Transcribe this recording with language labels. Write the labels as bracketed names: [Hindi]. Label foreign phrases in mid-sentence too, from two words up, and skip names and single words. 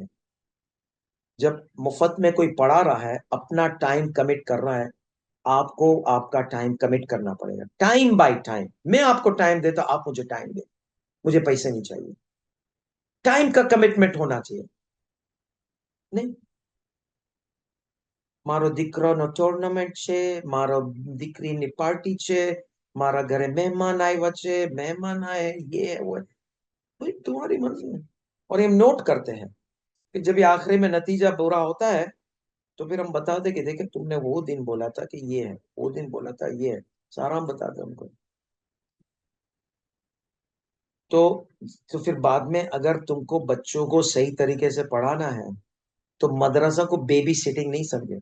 [Urdu] جب مفت میں کوئی پڑھا رہا ہے، اپنا [English] time commit [Urdu] کر رہا ہے، آپ کو آپ کا [English] time commit [Urdu] کرنا پڑے گا، [English] time by time. [Urdu] میں آپ کو ٹائم دیتا، آپ مجھے ٹائم دیں، مجھے پیسے نہیں چاہیے، ٹائم کا کمٹمنٹ ہونا چاہیے۔ نہیں، [Gujarati] મારો દીકરાનો ટુર્નામેન્ટ છે, મારો દીકરીની પાર્ટી છે, મારા ઘરે મહેમાન આવ્યા છે, મહેમાન આए [Urdu] یہ وہ، بھئی تمہاری مرضی ہے۔ اور ہم نوٹ کرتے ہیں کہ جب یہ آخری میں نتیجہ برا ہوتا ہے تو پھر ہم بتا دیں کہ دیکھیں تم نے وہ دن بولا تھا کہ یہ ہے، وہ دن بولا تھا یہ ہے، سارا ہم بتا دیں ان کو۔ تو پھر بعد میں اگر تم کو بچوں کو صحیح طریقے سے پڑھانا ہے تو مدرسہ کو [English] baby sitting [Urdu] نہیں سمجھے۔